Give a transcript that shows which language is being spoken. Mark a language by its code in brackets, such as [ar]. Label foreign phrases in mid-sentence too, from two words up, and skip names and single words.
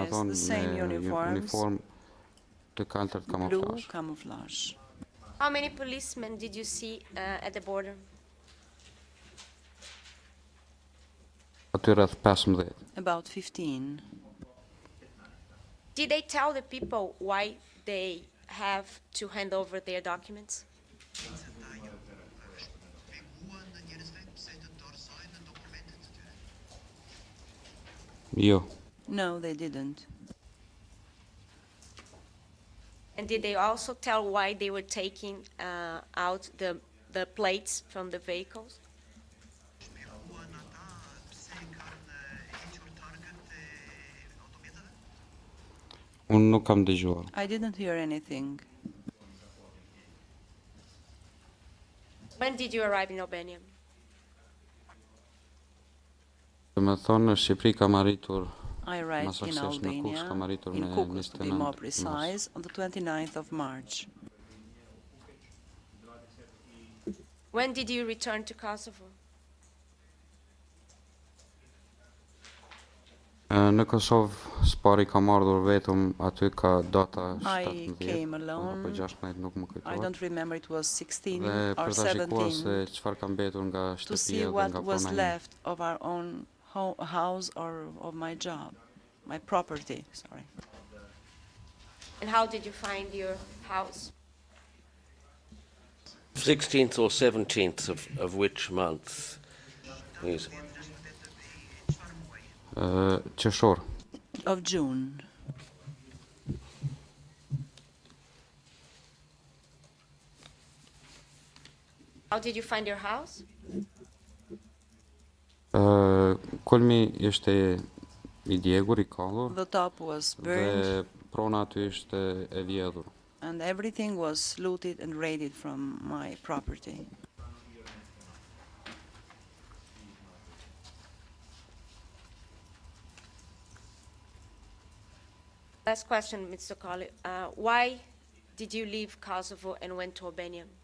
[en] Yes, [sq] thonë [en] the same [sq] me [en] uniforms. [sq] uniform të kaltërt [en] Blue [sq] kamuflazh. [en] camouflage. How many policemen did you see at the border? [sq] Aty rreth 15. [en] About 15. Did they tell the people why they have to hand over their documents? [sq] Jo. [en] No, they didn't. And did they also tell why they were taking out the plates from the vehicles? [sq] Unë nuk kam dëgjuar. [en] I didn't hear anything. When did you arrive in Albania? [sq] Do me thonë, në Shqipëri kam arritur [en] I arrived in [sq] Masaksesh në Kukës, kam [en] Albania, [sq] arritur [en] in [sq] me [en] Kukës to be [sq] 29 [en] more [sq] mars. [en] precise, on the 29th of March. When did you return to Kosovo? [sq] Në Kosovë s'pari kam ardhur vetëm, aty ka data [en] I [sq] 17 [en] came [sq] apo [en] alone. [sq] 16, nuk më [en] I [sq] kujtohet. [en] don't remember, it was 16 [sq] Dhe [en] or [sq] për ta shikuar se [en] 17, [sq] çfarë ka mbetur nga [en] to see [sq] shtëpia dhe [en] what [sq] nga [en] was [sq] prona ime. [en] left of our own house or of my job, my property, sorry. And how did you find your house? 16th or 17th of which month? Please. [sq] Qershor. [en] Of June. How did you find your house? [sq] Kulmi ishte i djegur, i kallur, [en] The top was burned [sq] dhe prona aty ishte e vjedhur. [en] and everything was looted and raided from my property. Last question, Mr. Colley. Why did you leave Kosovo and went to Albania?